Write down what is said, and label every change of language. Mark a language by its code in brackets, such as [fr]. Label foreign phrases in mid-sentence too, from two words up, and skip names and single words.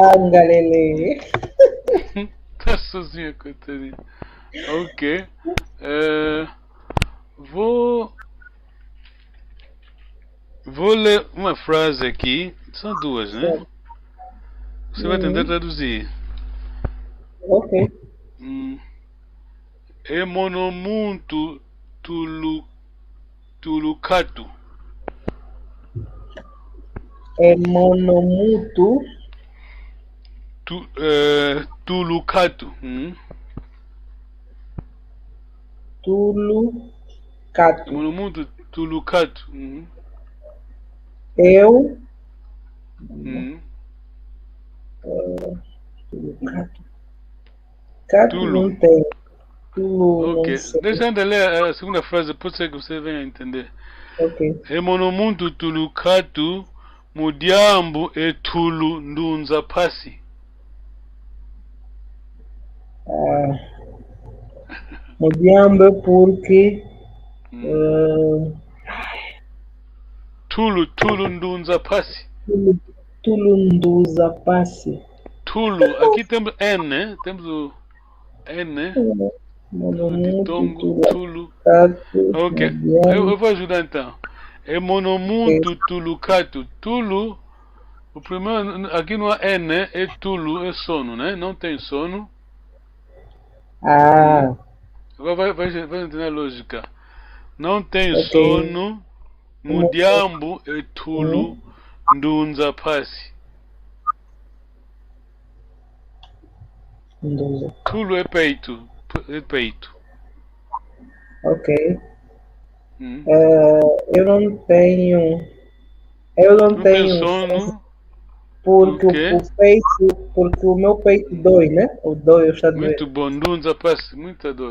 [pt] Tá sozinha, coitadinha. Ok. Vou ler uma frase aqui. São duas, né? Você vai tentar traduzir. Ok. [kmb] Emonomuntu tulucatu. Emonomutu Tulucatu. Tulucatu. Emonomuntu tulucatu. Eu. Tulucatu. Cato Tulo. [pt] não tem. Tulo Ok. não sei. Deixa eu ler a segunda frase, pode ser que você venha entender. Ok. [kmb] Emonomuntu tulucatu, mudiambu e tulu ndunza pasi. Modiamba porque Tulu ndunza pasi. Tulunduza passe. Tulu, [pt] aqui temos N, né? Temos o N, né? O ditongo, Tulu. Ok, eu vou ajudar então. [kmb] Emonomuntu tulucatu. Tulu, [pt] o primeiro, aqui não é N, né? É Tulu, é sono, né? Não tem sono. Ah. Agora vai entender a lógica. Não tem sono, mudiambu é Tulu, [kmb] ndunza pasi. [pt] Tulu é peito. É peito. Ok. Eu não tenho. Eu não tenho sono. porque porque o meu peito dói, né? O dói, eu está doendo. Muito bom, [kmb] ndunza pasi, [pt] muita dor.